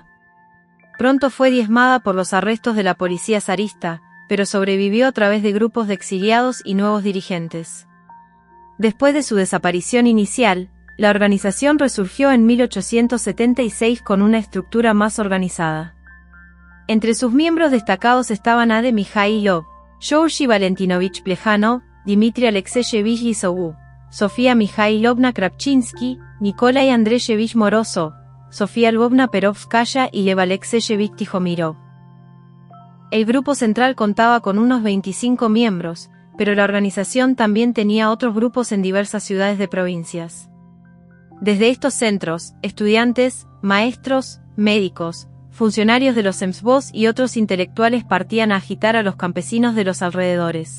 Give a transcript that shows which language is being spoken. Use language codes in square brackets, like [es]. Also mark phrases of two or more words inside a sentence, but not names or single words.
[es] Pronto fue diezmada por los arrestos de la policía zarista, pero sobrevivió a través de grupos de exiliados y nuevos dirigentes. Después de su desaparición inicial, la organización resurgió en 1876 con una estructura más organizada. Entre sus miembros destacados estaban Ade Mikhailov, Georgy Valentinovich Plejánov, Dmitry Alexeyevich Lizovú, Sofía Mikhailovna Kravchinsky, Nikolai Andreyevich Morozov, Sofía Lvovna Perovskaya y Lev Alexeyevich Tijomirov. El grupo central contaba con unos 25 miembros, pero la organización también tenía otros grupos en diversas ciudades de provincias. Desde estos centros, estudiantes, maestros, médicos, funcionarios de los Semsvos y otros intelectuales partían a agitar a los campesinos de los alrededores.